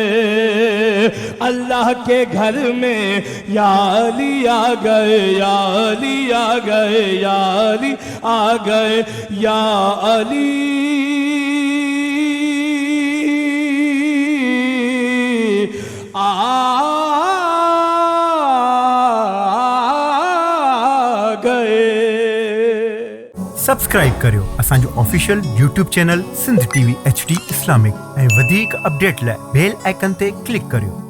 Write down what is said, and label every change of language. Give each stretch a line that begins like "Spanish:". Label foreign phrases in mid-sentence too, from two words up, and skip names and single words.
Urdu: اللہ کے گھر میں یا علی آ گئے یا علی آ گئے یا علی آ گئے یا علی آ گئے
Sindhi: सब्सक्राइब करियो असांजो ऑफिशियल YouTube चैनल सिंध TV HD इस्लामिक ऐं वधीक अपडेट लाइ
English: bell icon
Sindhi: ते क्लिक करियो।